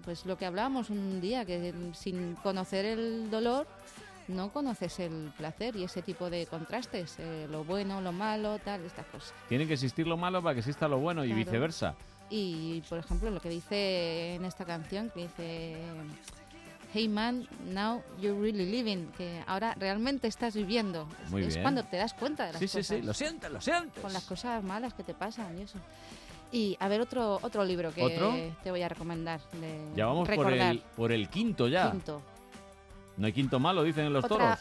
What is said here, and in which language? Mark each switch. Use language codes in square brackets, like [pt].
[es] Pues lo que hablábamos un día, que sin conocer el dolor, no conoces el placer y ese tipo de contrastes, lo bueno, lo malo, tal, estas cosas. Tiene que existir lo malo para que exista lo bueno, claro. Y viceversa. Y, por ejemplo, lo que dice en esta canción, que dice... [en] Hey man, now you're really living. [es] Que ahora realmente estás viviendo. Muy bien. Es cuando te das cuenta de las cosas. Sí, lo sientes. Con las cosas malas que te pasan y eso. Y a ver otro libro que te voy a recomendar. Ya vamos por el quinto ya. Quinto. No hay quinto malo, dicen en los toros.